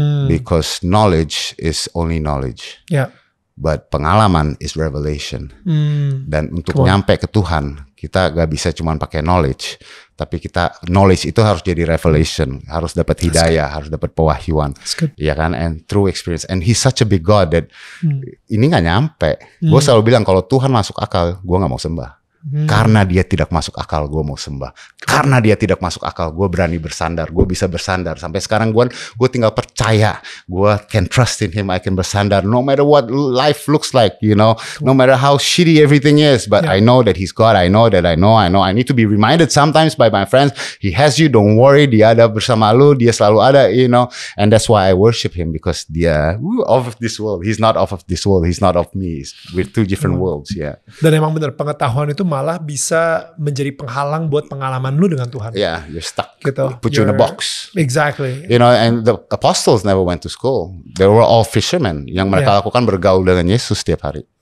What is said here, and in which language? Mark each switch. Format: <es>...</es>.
<en>Because knowledge is only knowledge. But</en> <id>pengalaman</id> <en>is revelation.</en> <id>Dan untuk nyampe ke Tuhan, kita gak bisa cuma pakai knowledge, tapi knowledge itu harus jadi revelation, harus dapat hidayah, harus dapat pewahyuan, ya kan?</id> <en>And through experience. And He's such a big God that</en> <id>ini gak nyampe. Gue selalu bilang kalau Tuhan masuk akal, gue gak mau sembah. Karena dia tidak masuk akal, gue mau sembah. Karena dia tidak masuk akal, gue berani bersandar. Gue bisa bersandar. Sampai sekarang gue tinggal percaya.</id> <en>Gue can trust in Him. I can</en> <id>bersandar.</id> <en>No matter what life looks like, you know. No matter how shitty everything is. But I know that He's God. I know. I need to be reminded sometimes by my friends. He has you. Don't worry.</en> <id>Dia ada bersama lu. Dia selalu ada,</id> <en>you know. And that's why I worship Him. Because</en> <id>dia</id> <en>of this world. He's not of this world. He's not of me. We're two different worlds. Yeah.</en> <id>Dan emang benar, pengetahuan itu malah bisa menjadi penghalang buat pengalaman lu dengan Tuhan.</id> <en>Yeah, you're stuck.</en> <id>Gitu.</id> <en>Put you in a box. Exactly. You know, and the apostles never went to school. They were all fishermen.</en> <id>Yang mereka lakukan bergaul dengan Yesus setiap hari.</id>